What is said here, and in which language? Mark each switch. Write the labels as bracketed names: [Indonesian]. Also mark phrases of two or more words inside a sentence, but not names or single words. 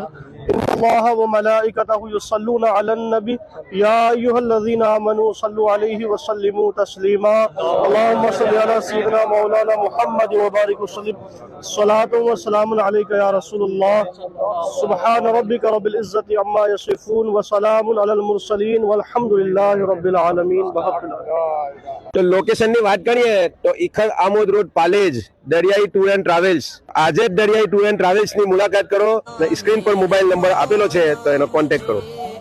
[Arabic] إن الله وملائكته يصلون على النبي يا أيها الذين آمنوا صلوا عليه وسلموا تسليما. اللهم صل على سيدنا مولانا محمد وبارك وسلم. الصلاة والسلام عليك يا رسول الله. سبحان ربك رب العزة عما يصفون وسلام على المرسلين والحمد لله رب العالمين. [Gujarati] તો લોકેશનની વાત કરીએ તો ઇખર આમોદ રોડ પાલેજ દરિયાઈ ટૂર એન્ડ ટ્રાવેલ્સ. આજે જ દરિયાઈ ટૂર એન્ડ ટ્રાવેલ્સની મુલાકાત કરો. સ્ક્રીન પર મોબાઈલ નંબર આપેલો છે, તો એનો કોન્ટેક્ટ કરો.